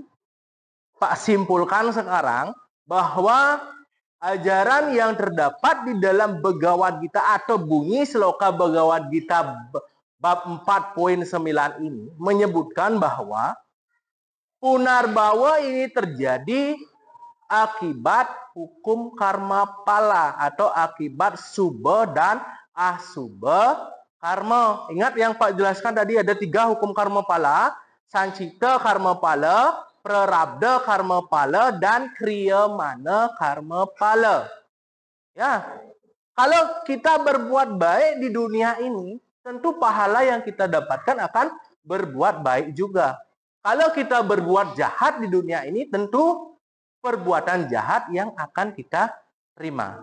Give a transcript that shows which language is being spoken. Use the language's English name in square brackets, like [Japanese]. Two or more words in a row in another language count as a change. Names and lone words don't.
[Indonesian] Pak simpulkan sekarang bahwa ajaran yang terdapat di dalam Bhagavad Gita atau bunyi Sloka Bhagavad Gita bab 4.9 ini menyebutkan bahwa Punarbawa ini terjadi akibat hukum karma pala atau akibat subha dan asubha karma. Ingat yang Pak jelaskan tadi ada 3 hukum karma pala, sancita karma pala, prarabdha karma pala, dan kriyamana karma pala. Ya, kalau kita berbuat baik di dunia ini, tentu pahala yang kita dapatkan akan berbuat baik juga. Kalau kita berbuat jahat di dunia ini, tentu perbuatan jahat yang akan kita terima.